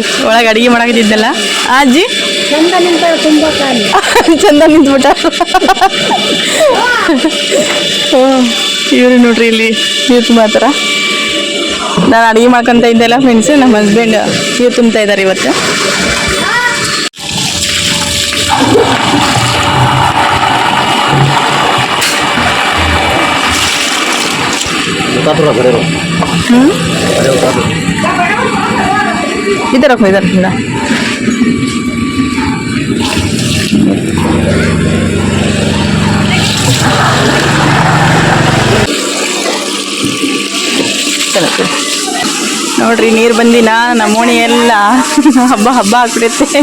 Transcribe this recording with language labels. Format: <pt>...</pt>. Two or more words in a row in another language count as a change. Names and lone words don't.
<kn>ಒಳಗೆ ಅಡುಗೆ ಮಾಡಾಕತ್ತಿದ್ದಲ್ಲ ಅಜ್ಜಿ ಚಂದ ನಿಂತ್ಬಿಟ್ಟ. ಇವ್ರು ನೋಡ್ರಿ ಇಲ್ಲಿ ನೀರು ತುಂಬಾತಾರ. ನಾನು ಅಡುಗೆ ಮಾಡ್ಕೊಂತ ಇದ್ದೆಲ್ಲ ಫ್ರೆಂಡ್ಸ್. ನಮ್ಮ ಹಸ್ಬೆಂಡ್ ನೀರು ತುಂಬ್ತಾ ಇದ್ದಾರೆ ಇವತ್ತು.</kn> <hi>इधर रखो इधर ठंडा.</hi> <kn>ನೋಡ್ರಿ ನೀರು ಬಂದಿನ ನಮ್ಮೋಣಿ ಎಲ್ಲ ಹಬ್ಬ ಹಬ್ಬ ಆಗ್ಬಿಡುತ್ತೆ.</kn>